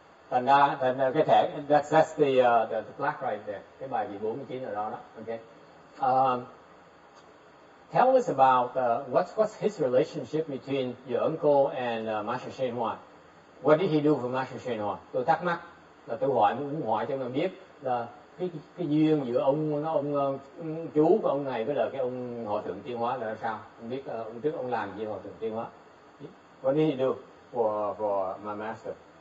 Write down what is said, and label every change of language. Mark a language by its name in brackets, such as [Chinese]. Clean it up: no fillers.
[Vietnamese] Thành ra cái thẻ, [English] that's the plaque right there. [Vietnamese] Cái bài vị 49 ở đó đó. Okay. [English] Tell us about what's his relationship between your uncle and Master Shen Hoa. What did he do for Master Shen Hoa? [Vietnamese] Tôi thắc mắc là tôi muốn hỏi cho mình biết là cái duyên giữa ông chú của ông này với lại cái ông Hòa thượng Tiên Hóa là sao? Không biết ông trước ông làm gì Hòa thượng Tiên Hóa? [English] What did he do for my master?